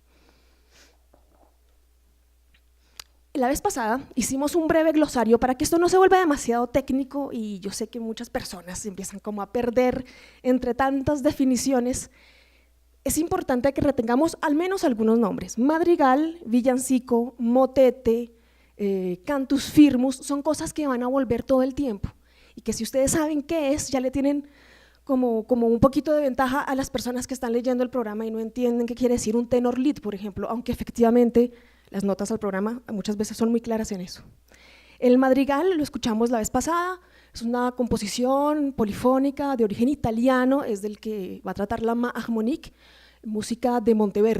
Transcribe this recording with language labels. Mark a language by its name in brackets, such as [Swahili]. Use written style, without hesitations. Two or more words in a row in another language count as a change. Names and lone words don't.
[Spanish] La vez pasada hicimos un breve glosario para que esto no se vuelva demasiado técnico y yo sé que muchas personas empiezan como a perder entre tantas definiciones. Es importante que retengamos al menos algunos nombres: madrigal, villancico, [Latin] motete, cantus firmus, [Spanish] son cosas que van a volver todo el tiempo y que si ustedes saben qué es, ya le tienen como un poquito de ventaja a las personas que están leyendo el programa y no entienden qué quiere decir un [English] tenor lead, [Spanish] por ejemplo, aunque efectivamente las notas al programa muchas veces son muy claras en eso. El madrigal, lo escuchamos la vez pasada, es una composición polifónica de origen italiano, es del que va a tratar la Harmonique, música de Monteverdi.